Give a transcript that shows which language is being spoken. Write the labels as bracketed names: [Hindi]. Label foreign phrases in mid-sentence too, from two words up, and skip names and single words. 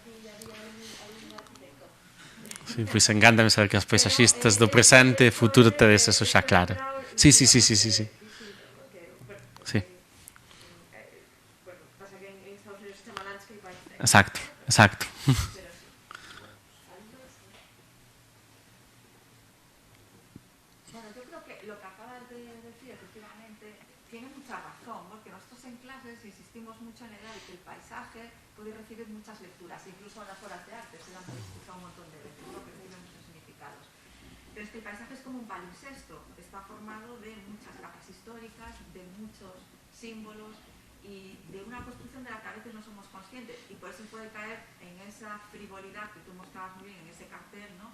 [Galician] Sí, pois encántame saber que as paisaxistas do presente e futuro tedes eso xa claro. Sí. Sí. Exacto. [Spanish] Bueno, yo creo que lo que acabas de decir efectivamente tiene mucha razón, porque nosotros en clases insistimos mucho en el edad de que el paisaje puede recibir muchas lecturas, incluso en las horas de arte se dan escuchado un montón de veces, ¿no? Que reciben muchos significados. Pero es que el paisaje es como un palimpsesto, está formado de muchas capas históricas, de muchos símbolos y de una construcción de la que a veces no somos conscientes, y por eso puede caer en esa frivolidad que tú mostrabas muy bien en ese cartel, ¿no?